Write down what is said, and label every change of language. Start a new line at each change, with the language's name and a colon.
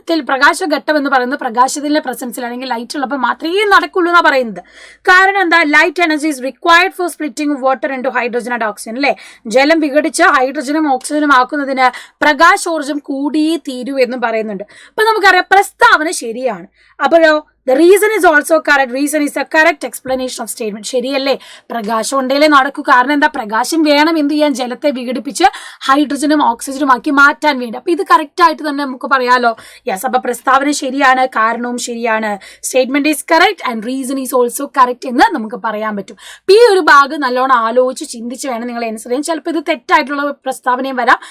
Malayalam: പ്രകാശഘട്ടം എന്ന് പറയുന്നത് പ്രകാശത്തിന്റെ പ്രസൻസിൽ അല്ലെങ്കിൽ ലൈറ്റ് ഉള്ളപ്പോൾ മാത്രമേ നടക്കുള്ളൂ എന്നാണ് പറയുന്നത്. കാരണം എന്താ?
English: light energy is required for splitting water into hydrogen and oxygen
Malayalam: അല്ലെ. ജലം വിഘടിച്ച് ഹൈഡ്രജനും ഓക്സിജനും ആക്കുന്നതിന് പ്രകാശോർജം കൂടിയേ തീരൂ എന്നും പറയുന്നുണ്ട്. അപ്പൊ നമുക്കറിയാം പ്രസ്താവന ശരിയാണ്. അപ്പോഴോ
English: the reason is also correct. Reason is a correct explanation of statement.
Malayalam: ശരിയല്ലേ? പ്രകാശം ഉണ്ടെങ്കിലേ നടക്കൂ. കാരണം എന്താ? പ്രകാശം വേണം എന്ത് ചെയ്യാൻ? ജലത്തെ വിഘടിപ്പിച്ച് ഹൈഡ്രജനും ഓക്സിജനും ആക്കി മാറ്റാൻ വേണ്ടി. അപ്പൊ ഇത് കറക്റ്റ് ആയിട്ട് തന്നെ നമുക്ക് പറയാലോ. യെസ്, അപ്പൊ പ്രസ്താവന ശരിയാണ്, കാരണവും ശരിയാണ്.
English: statement is correct and reason is also correct
Malayalam: എന്ന് നമുക്ക് പറയാൻ പറ്റും. ഈ ഒരു ഭാഗം നല്ലോണം ആലോചിച്ച് ചിന്തിച്ച് വേണം നിങ്ങൾ ആൻസർ ചെയ്യാൻ. ചിലപ്പോൾ ഇത് തെറ്റായിട്ടുള്ള പ്രസ്താവനയും വരാം.